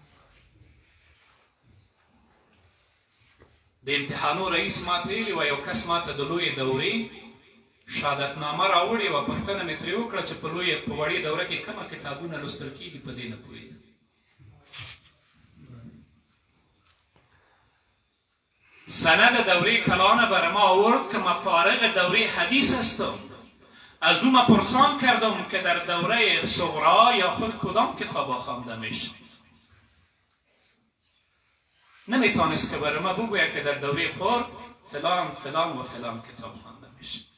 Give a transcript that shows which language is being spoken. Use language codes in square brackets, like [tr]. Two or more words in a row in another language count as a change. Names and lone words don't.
[ps] د امتحانو رئیس ما ته ویلي وه، یو کس ما ته د لویې دورې شهادتنامه راوړې وه. پوښتنه مې ترې وکړه چې په وړې دوره کې کومه کتابونه لوستل کېږي، په دې نه پوهېدم. [fa] سند دوره کلان بر ما آورد که من فارغ دوره حدیث هستم. از او من پرسان کردم که در دوره صغرا یا خود کدام کتاب خوانده میشه. نمیتونست که بر ما بگوید که در دوره خود فلان فلان و فلان کتاب خوانده میشه.